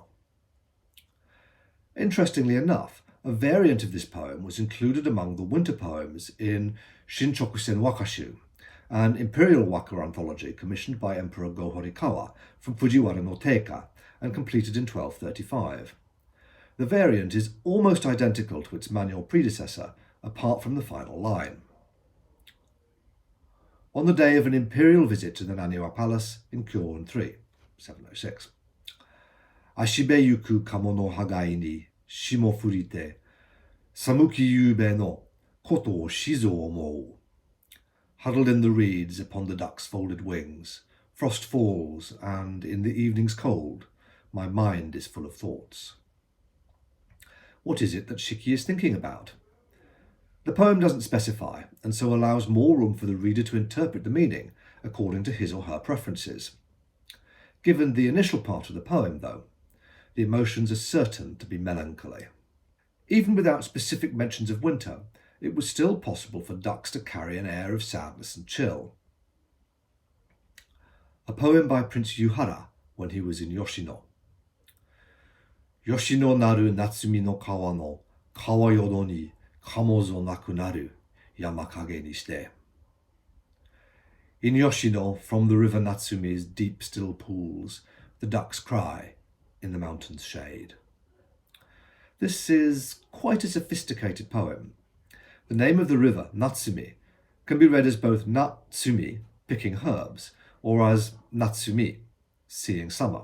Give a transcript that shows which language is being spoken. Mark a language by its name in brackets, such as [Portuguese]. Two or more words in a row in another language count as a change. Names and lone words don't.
[English] Interestingly enough, a variant of this poem was included among the winter poems in Shinchokusen Wakashu, an imperial waka anthology commissioned by Emperor Go Horikawa from Fujiwara no Teika and completed in 1235. The variant is almost identical to its manual predecessor, apart from the final line. On the day of an imperial visit to the Naniwa Palace in Kyoan 3, 706. [Japanese] 葦辺行く鴨の羽交ひに霜降りて、寒き夕べの事をしぞ思ふ. [English] Huddled in the reeds upon the duck's folded wings, frost falls, and in the evening's cold, my mind is full of thoughts. What is it that Shiki is thinking about? The poem doesn't specify, and so allows more room for the reader to interpret the meaning according to his or her preferences. Given the initial part of the poem, though, the emotions are certain to be melancholy. Even without specific mentions of winter, it was still possible for ducks to carry an air of sadness and chill. A poem by Prince Yuhara when he was in Yoshino. [Japanese] 吉野なる夏実の川の川淀に鴨ぞ鳴くなる山陰にして. [English] In Yoshino, from the river Natsumi's deep still pools, the ducks cry in the mountain's shade. This is quite a sophisticated poem. The name of the river, Natsumi, can be read as both Natsumi, picking herbs, or as Natsumi, seeing summer.